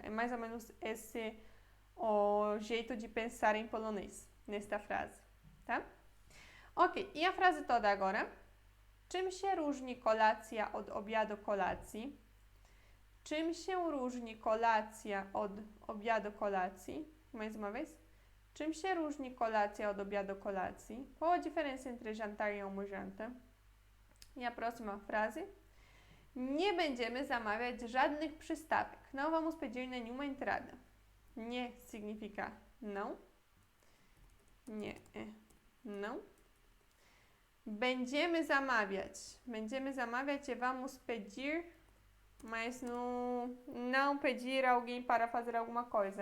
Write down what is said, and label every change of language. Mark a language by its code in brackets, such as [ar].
[pt] É mais ou menos esse o jeito de pensar em polonês, nesta frase, tá? Ok, i a frase toda agora. [pl] Czym się różni kolacja od obiadu kolacji? Czym się różni kolacja od obiadu kolacji? [pt] Mais uma vez. [pl] Czym się różni kolacja od obiadu kolacji? [pt] Qual a diferença entre jantar e almojanta? E a próxima frase. [pl] Nie będziemy zamawiać żadnych przystawek. [pt] Não vamos pedir nenhuma entrada. Nie significa não. Nie, não. Będziemy zamawiać. Będziemy zamawiać e vamos pedir, mas não pedir alguém para fazer alguma coisa.